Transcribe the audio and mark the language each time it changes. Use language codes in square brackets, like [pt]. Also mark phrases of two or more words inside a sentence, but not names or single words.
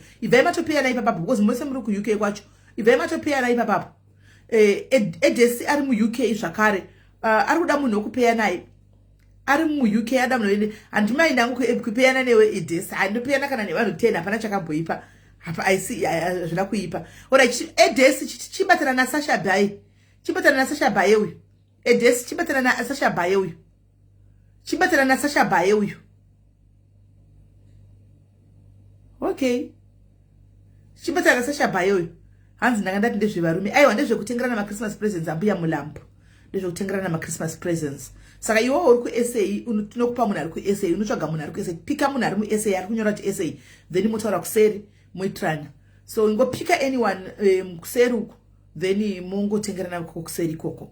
[sn] Ibva imatopeyana ipapo because mose muri ku UK kwacho. Ibva imatopeyana ipapo. Edesi ari mu UK zvakare. Ari kuda munhu wokupeyana naye. Ari mu UK ada munhu andimai ndangu kupeyana newe Edesi. Andopeyana kana nevanhu 10 hapana chakamboipa. Hapa [en] I see [sn] zvina kuipa. Ora Edesi chibatana na Sasha Baye. Chibatana na Sasha Baye uyu. Edesi chibatana na Sasha Baye uyu. Chibatana na Sasha Baye uyu. Okay. Chibatana na Sasha Baye uyu. Hanzi ndakandati ndezvevarume. Aiwa ndezvekutengerana ma [en] Christmas presents [sn] ambuya mulambo. Ndezvekutengerana ma [en] Christmas presents. [sn] Saka iwo uri ku essay tinokupa munhu ari ku essay unotsvaga munhu ari ku essay pika munhu ari mu essay ari kunyora kuti essay then motaura kuseri moitrana. So ngopika anyone kuseri uku then mongotengerana kuseri koko.